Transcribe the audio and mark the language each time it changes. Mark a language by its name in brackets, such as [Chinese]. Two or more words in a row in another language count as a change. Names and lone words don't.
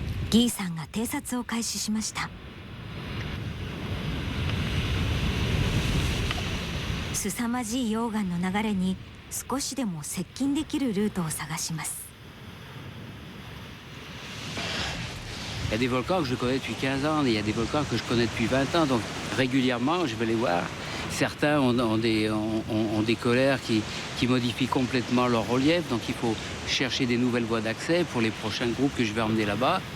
[Japanese] ギーさんが偵察を開始しました。凄まじい溶岩の流れに少しでも接近できるルートを探します。 [French] Il y a des volcans que je connais depuis 15 ans, il y a des volcans que je connais depuis 20 ans, donc régulièrement je vais les voir. Certains ont des colères qui modifient complètement leur relief, donc il faut chercher des nouvelles voies d'accès pour les prochains groupes que je vais emmener là-bas.